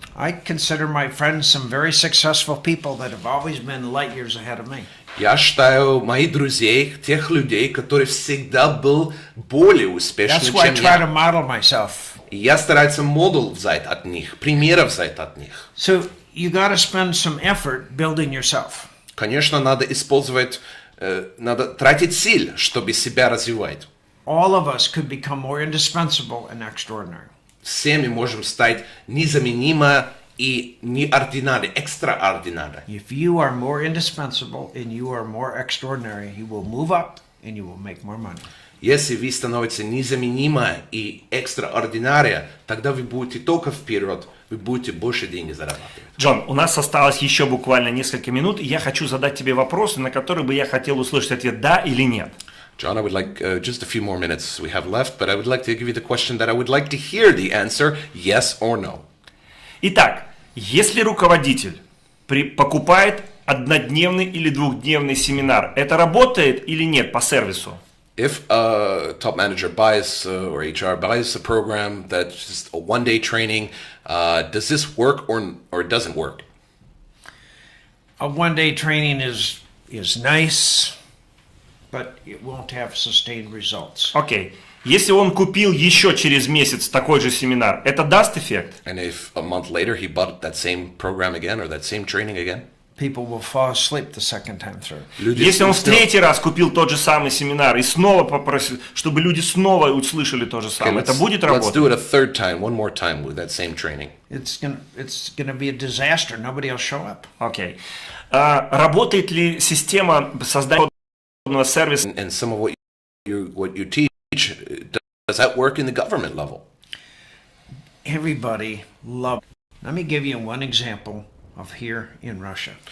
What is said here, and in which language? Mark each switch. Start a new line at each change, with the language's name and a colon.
English: I consider my friends some very successful people that have always been light years ahead of me.
Russian: Я считаю моих друзей, тех людей, которые всегда был более успешным,
English: That's why I
Russian: чем
English: try to
Russian: я.
English: model myself.
Russian: И я стараюсь модуль взять от них, примеров взять от них.
English: So you got to spend some effort building yourself.
Russian: Конечно, надо использовать, надо тратить сил, чтобы себя развивать.
English: All of us could become more indispensable and extraordinary.
Russian: Все мы можем стать незаменимо и неординарно, экстраординарно.
English: If you are more indispensable and you are more extraordinary, you will move up and you will make more money.
Russian: Если вы становитесь незаменимо и экстраординарно, тогда вы будете только вперед, вы будете больше денег зарабатывать. Джон, у нас осталось еще буквально несколько минут, и я хочу задать тебе вопросы, на которые бы я хотел услышать ответ «да» или «нет».
English: John, I would like just a few more minutes we have left, but I would like to give you the question that I would like to hear the answer, yes or no.
Russian: Итак, если руководитель покупает однодневный или двухдневный семинар, это работает или нет по сервису?
English: If a top manager buys or HR buys a program that's just a one-day training, does this work or doesn't work? A one-day training is nice, but it won't have sustained results.
Russian: Окей. Если он купил еще через месяц такой же семинар, это даст эффект?
English: And if a month later he bought that same program again or that same training again? People will fall asleep the second time through.
Russian: Если он в третий раз купил тот же самый семинар и снова попросил, чтобы люди снова услышали то же самое, это будет
English: Let's do
Russian: работать?
English: it a third time, one more time with that same training. It's gonna be a disaster. Nobody will show up.
Russian: Окей. Работает ли система создания сервиса?
English: And some of what you teach, does that work in the government level? Everybody loves. Let me give you one example of here in Russia.